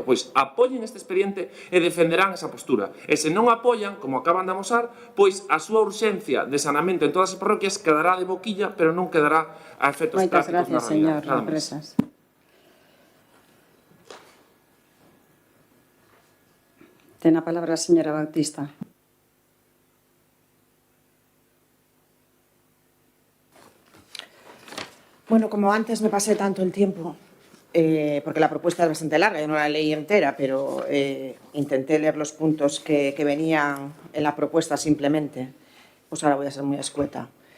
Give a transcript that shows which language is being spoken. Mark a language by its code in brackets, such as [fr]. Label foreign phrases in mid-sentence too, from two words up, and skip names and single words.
[gl] Pois apoyen este expediente e defenderán esa postura. E se non apoyan, como acaban de amosar, pois a súa urxencia de saneamento en todas as parroquias quedará de boquilla, pero non quedará a efectos prácticos na realidade. Moitas gracias, señor Represas. Ten a palabra a señora Bautista. [es] Bueno, como antes me pasé tanto el tiempo, porque la propuesta es bastante larga, yo no la leí entera, pero intenté leer los puntos que venían en la propuesta simplemente, pues ahora voy a ser muy escueta.